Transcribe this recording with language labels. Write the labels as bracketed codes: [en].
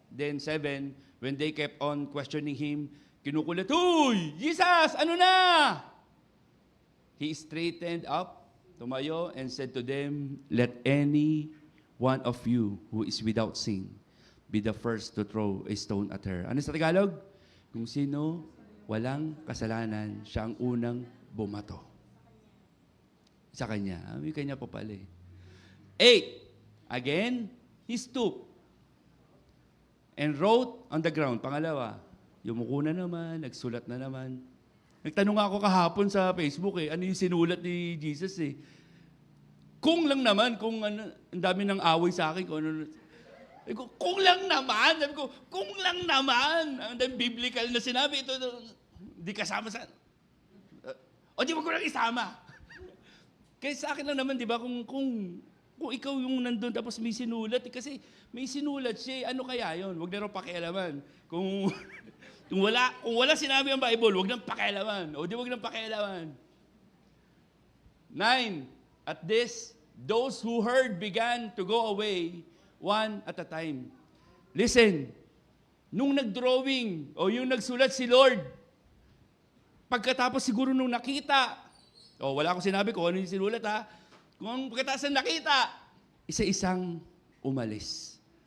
[en] Then 7, when they kept on questioning him, kinukulat, [tl] "Uy! Jesus! Ano na?" [en] He straightened up, tumayo, and said to them, "Let any one of you who is without sin be the first to throw a stone at her." [tl] Ano sa Tagalog? Kung sino walang kasalanan, siya ang unang bumato. Sa kanya. May kanya pa pala eh. 8. [en] Again, he stooped and wrote on the ground. [tl] Pangalawa, yumuko na naman, nagsulat na naman. Nagtanong ako kahapon sa Facebook ano yung sinulat ni Jesus eh. Kung lang naman, kung ano, ang dami ng away sa akin, kung ano, kung lang naman, sabi ko, kung lang naman, ang dami biblical na sinabi, ito di kasama sa, o di mo ko lang isama. Kaya sa akin lang naman, di ba, kung ikaw yung nandun tapos may sinulat, kasi may sinulat siya, ano kaya yon? Huwag na rin pakialaman. Kung wala sinabi ang Bible, huwag nang pakialaman. O di huwag nang pakialaman. 9. [en] At this, those who heard began to go away one at a time. [tl] Listen, nung nag-drawing o yung nagsulat si Lord, pagkatapos siguro nung nakita, wala akong sinabi kung ano yung sinulat ha, kung pagkatapos ng nakita, isa-isang umalis.